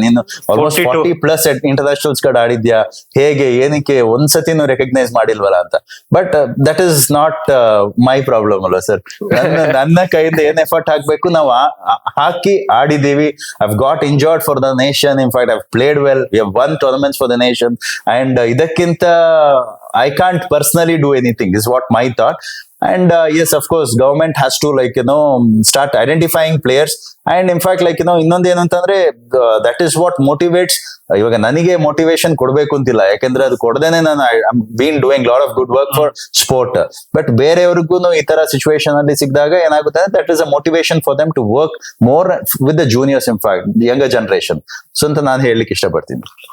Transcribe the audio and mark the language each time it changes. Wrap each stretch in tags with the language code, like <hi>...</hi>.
<kn>ನೀನು almost 40+ internationals ಕಡೆ ಆಡಿದ್ಯಾ, ಹೇಗೆ, ಏನಕ್ಕೆ ಒಂದ್ಸತಿನೂ ರೆಕಗ್ನೈಸ್ ಮಾಡಿಲ್ವಲ್ಲ ಅಂತ.</kn> <en>but that is not my problem</en> <kn>ಅಲ್ವಾ ಸರ್. ನನ್ನ ಕೈಯಿಂದ ಏನ್ ಎಫರ್ಟ್ ಹಾಕ್ಬೇಕು ನಾವು ಹಾಕಿ ಆಡಿದೀವಿ.</kn> <en>I've got enjoyed for the nation. In fact I've played well, we have won tournaments for the nation. And ಇದಕ್ಕಿಂತ I can't personally do anything. This is what my thought. And yes, of course, government has to start identifying players. And in fact,</en> <kn>ಇನ್ನೊಂದು ಏನು ಅಂತಂದ್ರೆ,</kn> <en>that is what motivates.</en> <kn>ಇವಾಗ ನನಗೆ motivation ಕೊಡ್ಬೇಕು ಅಂತಿಲ್ಲ, ಯಾಕಂದ್ರೆ ಅದು ಕೊಡದೇನೆ ನಾನು</kn> <en>Been doing lot of good work for sport. But</en> <kn>ಬೇರೆಯವ್ರಿಗೂ ಈ ತರ ಸಿಚುವೇಶನ್ ಅಲ್ಲಿ ಸಿಕ್ಕಿದಾಗ ಏನಾಗುತ್ತೆ,</kn> <en>That is a motivation for them to work more with the juniors, in fact younger generation.</en> <kn>So ಅಂತ ನಾನು ಹೇಳಲಿಕ್ಕೆ ಇಷ್ಟಪಡ್ತೀನಿ.</kn>